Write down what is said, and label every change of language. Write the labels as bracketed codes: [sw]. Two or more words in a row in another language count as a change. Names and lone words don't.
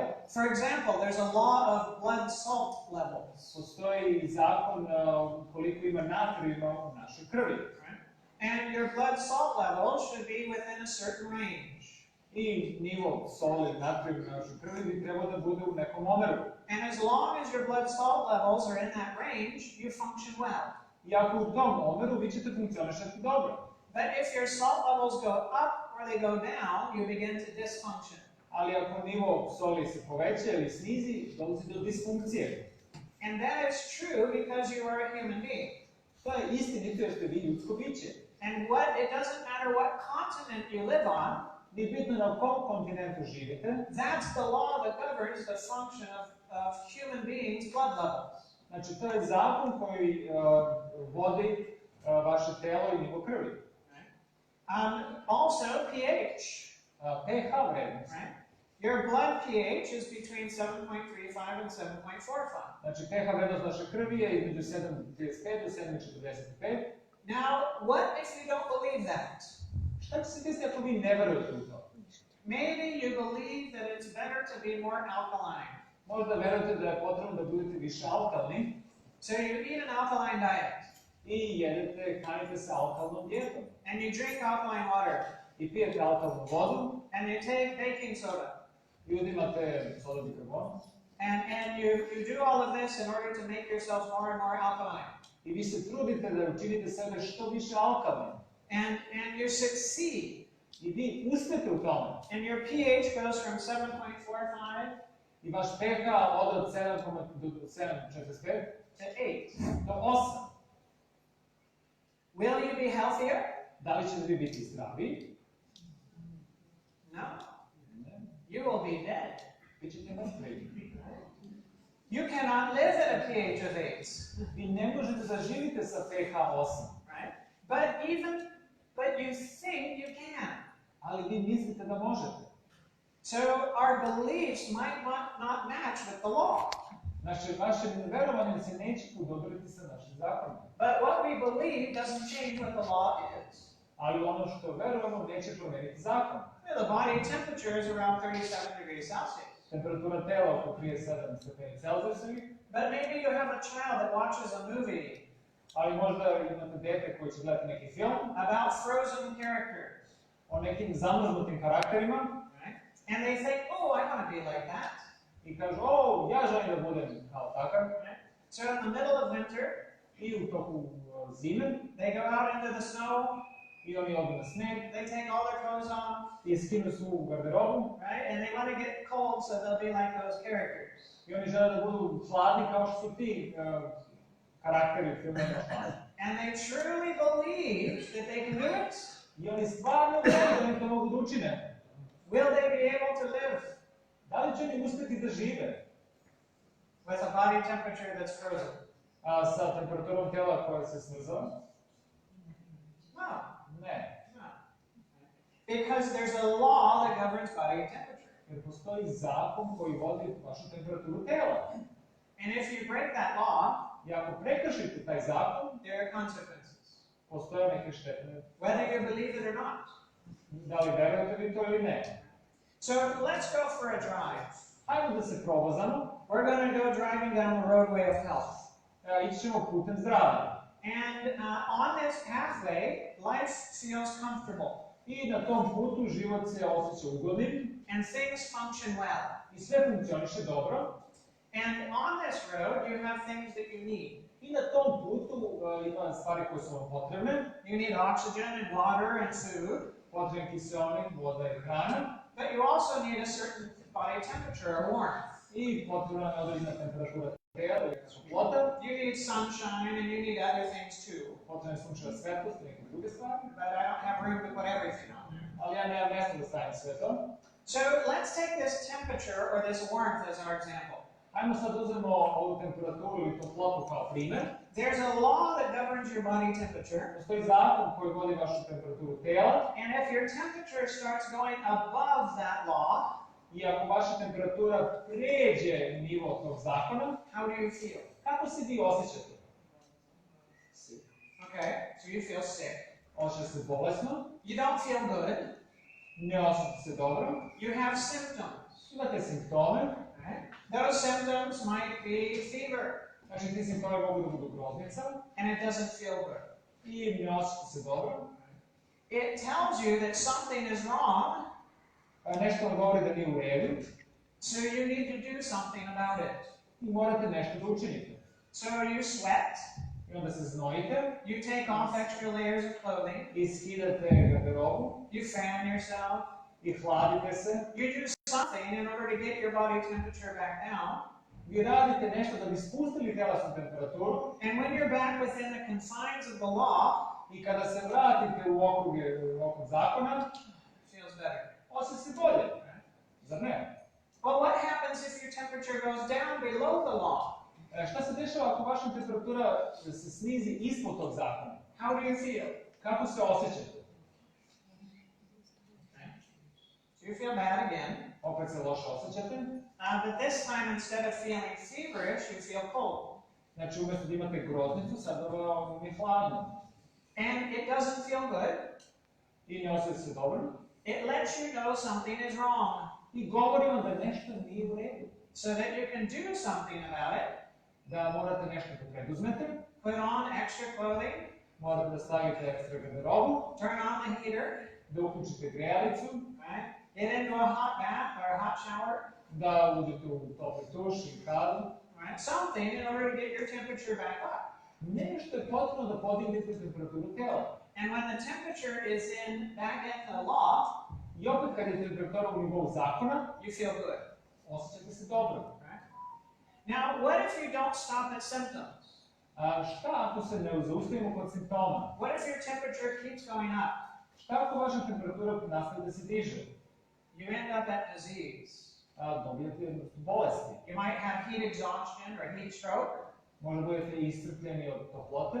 [en] For example, there's a law of blood salt levels. [sr] Postoji zakon koliko ima natrijuma u našoj krvi. [en] Right? And your blood salt levels should be within a certain range. [sr] I nivo soli, natrijuma u našoj krvi bi trebao da bude u nekom omeru. [en] And as long as your blood salt levels are in that range, you function well. [sr] I ako u tom omeru, vi ćete funkcionišati dobro. [en] But if your salt levels go up or they go down, you begin to dysfunction. [sr] Ali ako nivo soli se poveća ili snizi, dolazi do disfunkcije. [en] And that is true because you are a human being. [sr] To je istinito jer ste vi ljudsko biće. [en] And it doesn't matter what continent you live on, [sr] Nije bitno na kom kontinentu živite, [en] that's the law that governs the function of human beings' blood levels. [sr] znači to je zakon koji vodi vaše telo i nivo krvi. [en] Also, pH. [sr] pH vrednost. [en] Right? Your blood pH is between 7.35 and 7.45. [sr] Znači pH vrednost naše krvi je između 7,35 do 7,45. [en] Now, what if you don't believe that? [sr] Šta će se desiti ako vi ne verujete u to? [en] Maybe you believe that it's better to be more alkaline. [sr] Možda verujete da je potrebno da budete više alkalni. [en] So you eat an alkaline diet, [sr] I jedete, hranite se alkalnom dijetom. [en] and you drink alkaline water, [sr] I pijete alkalnu vodu, [en] and you take baking soda, [sr] i uzimate soda bikarbonat. [en] and you do all of this in order to make yourselves more and more alkaline. [sr] I vi se trudite da učinite sebe što više alkalnim. [en] And you succeed. [sr] I vi uspete u tome. [en] And your pH goes from 7.45 [sr] I vaš pH ode od 7,45 [en] to 8. [sr] do 8. [en] Will you be healthier? [sr] Da li ćete vi biti zdravi? [en] No. [sr] Ne. [en] You will be dead. [sr] Bićete mrtvi. [en] You cannot live at a pH of 8. [sr] Vi ne možete da živite sa pH 8. [en] Right? But you think you can. [sr] Ali vi mislite da možete. [en] So our beliefs might not match with the law. [sr] Vaše verovanje se neće podobriti sa našim zakonima. [en] But what we believe doesn't change what the law is. [sr] Ali ono što verujemo neće promeniti zakon. [en] The body temperature is around 37 degrees Celsius. [sr] Temperatura tela oko 37 stepeni Celzijusovih. [en] But maybe you have a child that watches a movie [sr] Ali možda imate dete koji će gledati neki film [en] about frozen characters. [sr] o nekim zamrznutim karakterima. [en] Right? And they think, oh, I want to be like that. [sr] I kažu, o, ja želim da budem kao takav. [en] Right? So in the middle of winter, [sr] I u toku zime, [en] they go out into the snow, [sr] i oni odu na sneg, [en] they take all their clothes on, [sr] i skinu svu garderobu, [en] right? And they want to get cold so they'll be like those characters. [sr] i oni žele da budu hladni kao što su ti karakteri u filmovima hladni. [en] And they truly believe that they can do it. [sr] I oni stvarno veruju da oni to mogu da učine. [en] Will they be able to live [sr] Da li će oni uspeti da žive [en] with a body temperature that's frozen? [sr] sa temperaturom tela koja se smrzava? [en] No. [sr] Ne. [en] No. Because there's a law that governs body temperature. [sr] Jer postoji zakon koji vodi vašu temperaturu tela. [en] And if you break that law, [sr] I ako prekršite taj zakon, [en] there are consequences. [sr] postoje neke štetne. [en] Whether you believe it or not. [sr] Da li verujete vi to ili ne? [en] So let's go for a drive. [sr] Hajmo da se provozamo. [en] We're going to go driving down the roadway of health. [sr] Ići ćemo putem zdravlja. [en] And on this pathway, life feels comfortable. [sr] I na tom putu život se osjeća ugodnim. [en] And things function well. [sr] I sve funkcioniše dobro. [en] And on this road, you have things that you need. [sr] I na tom putu ima stvari koje su vam potrebne. [en] You need oxygen and water and food. [sr] Potrebni kiseonik, voda i hrana. [en] But you also need a certain body temperature or warmth. [sr] I potrebna je određena temperatura tela ili toplota. [en] You need sunshine and you need other things too. [sr] Potrebna je sunčeva svetlost i neke druge stvari. [en] But I don't have room to put everything on there. [sr] Ali ja nemam mjesta da stavim sve to. [en] So let's take this temperature or this warmth as our example. [sr] Hajmo sad uzmemo ovu temperaturu ili toplotu kao primer. [en] There's a law that governs your body temperature. [sr] Postoji zakon koji vodi vašu temperaturu tela. [en] And if your temperature starts going above that law, [sr] I ako vaša temperatura pređe nivo tog zakona, [en] how do you feel? [sr] kako se vi osjećate? [en] Okay, so you feel sick. [sr] Osjećate se bolesno, [en] You don't feel good. [sr] ne osjećate se dobro, [en] You have symptoms. [sr] imate simptome. [en] Right? Those symptoms might be fever, [sr] Znači ti simptome mogu da budu groznica [en] and it doesn't feel good. [sr] i ne osjećate se dobro. [en] It tells you that something is wrong, [sr] Nešto vam govori da nije u redu [en] so you need to do something about it. [sr] i morate nešto da učinite. [en] So you sweat, [sr] I onda se znojite [en] you take off extra layers of clothing, [sr] i skidate garderobu [en] you fan yourself, [sr] i hladite se. [en] you do something in order to get your body temperature back down. [sr] Vi radite nešto da bi spustili telesnu temperaturu [en] And when you're back within the confines of the law, [sr] i kada se vratite u okrug zakona, [en] it feels better. [sr] osjeća se bolje. Zar ne? [en] Well, what happens if your temperature goes down below the law? [sr] Šta se dešava ako vaša temperatura se snizi ispod tog zakona? [en] How do you feel? [sr] Kako se osjećate? [en] So you feel bad again. [sr] Opet se loše osjećate. [en] But this time, instead of feeling feverish, you feel cold. [sr] Znači umjesto da imate groznicu, sad vam je hladno. [en] And it doesn't feel good. [sr] I ne osjećate se dobro. [en] It lets you know something is wrong, [sr] I govori vam da nešto nije u redu. [en] so that you can do something about it. [sr] da morate nešto da preduzmete, [en] Put on extra clothing, [sr] morate da stavite ekstra garderobu, [en] turn on the heater, [sr] da uključite grejalicu, [en] right? Get into a hot bath or a hot shower, [sr] da uđete u topli tuš i kadu. [en] right? Something in order to get your temperature back up. [sr] Nešto je potrebno da podignete temperaturu tela. [en] And when the temperature is back in the law, [sr] I opet kad je temperatura u nivou zakona, [en] you feel good. [sr] osjećate se dobro. [en] Right? Now, what if you don't stop at symptoms? [sr] Šta ako se ne zaustavimo kod simptoma? [en] What if your temperature keeps going up? [sr] Šta ako vaša temperatura nastavi da se diže? [en] You end up at disease. [sr] Dobijate jednostavno bolesti. [en] You might have heat exhaustion or heat stroke. [sr] Možda budete iscrpljeni od toplote.